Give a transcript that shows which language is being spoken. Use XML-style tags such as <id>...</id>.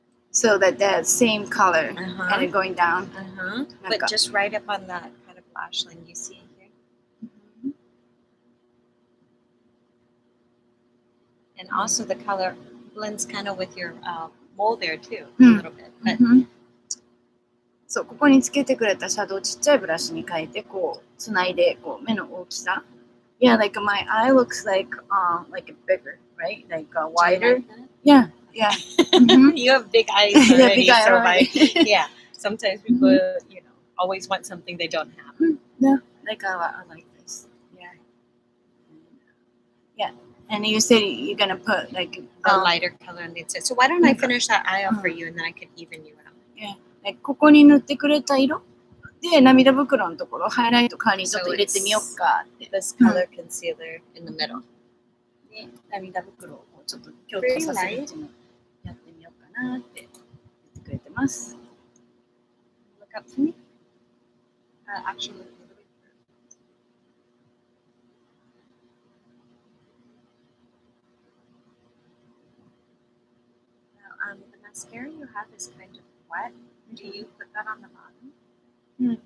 <en>So that same color and it going down. But just right up on that kind of lash line you see here. And also the color blends kind of with your mole there too, a little bit. But</en> <ja>そう、ここにつけてくれたシャドウをちっちゃいブラシに変えてこうつないでこう目の大きさ。</ja> <en>Yeah, like my eye looks like bigger, right? Like wider. Yeah. Yeah. You have big eyes already. Yeah, big eye already. Yeah. Sometimes people, you know, always want something they don't have. No, like I like this. Yeah. Yeah. And you said you're gonna put like the lighter color on the inside. So why don't I finish that eye off for you, and then I can even you out. Yeah.</en> <ja>Like ここに塗ってくれた色で涙袋のところハイライト代わりにちょっと入れてみようかって。</ja> <en>This color concealer in the middle.</en> <ja>で涙袋をちょっと強調させるっていうのをやってみようかなって言ってくれてます。</ja> <en>Look up for me. Actually, look a little bit further. Now, the mascara you have is kind of wet. Do you put that on the bottom?</en>